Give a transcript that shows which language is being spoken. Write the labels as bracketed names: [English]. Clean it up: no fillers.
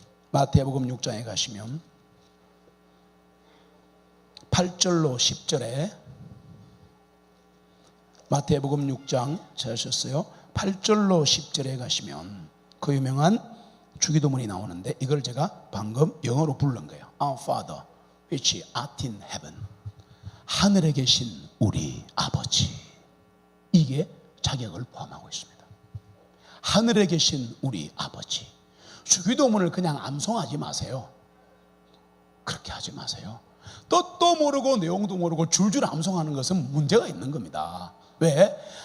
[Korean] 마태복음 6장에 가시면 8절로 10절에, 마태복음 6장 찾으셨어요? 8절로 10절에 가시면 그 유명한 주기도문이 나오는데, 이걸 제가 방금 영어로 부른 거예요. [English] Our Father, which art in heaven. [Korean] 하늘에 계신 우리 아버지. 이게 자격을 포함하고 있습니다. 하늘에 계신 우리 아버지. 주기도문을 그냥 암송하지 마세요. 그렇게 하지 마세요. 뜻도 모르고 내용도 모르고 줄줄 암송하는 것은 문제가 있는 겁니다. 왜?